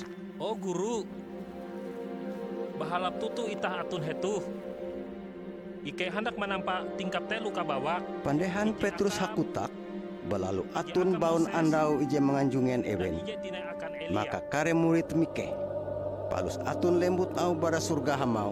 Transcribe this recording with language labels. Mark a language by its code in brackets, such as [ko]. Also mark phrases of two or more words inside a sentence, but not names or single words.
[nij] Oh guru, bahalap tutu itah atun hetuh. Ike hendak menampak tingkap telu kabawak. Pandehan Petrus hakutak, balalu atun baun andau ije menganjungen ewen. Maka kare murid mike, palus atun lembut au bara surga hamau.